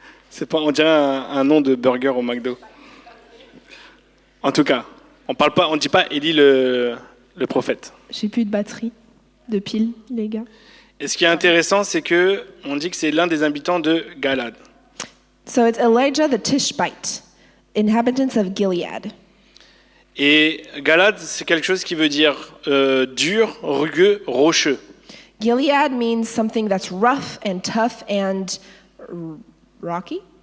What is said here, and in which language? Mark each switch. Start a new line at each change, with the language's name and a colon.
French: C'est pas, on dirait un nom de burger au McDo. En tout cas, on dit pas Élie le prophète. J'ai plus de batterie, de pile, les gars. Et ce qui est intéressant, c'est que on dit que c'est l'un des habitants de Galad.
English: So it's Elijah the Tishbite, inhabitants of Gilead.
French: Et Galad, c'est quelque chose qui veut dire dur, rugueux, rocheux.
English: Gilead means something that's rough and tough and rocky.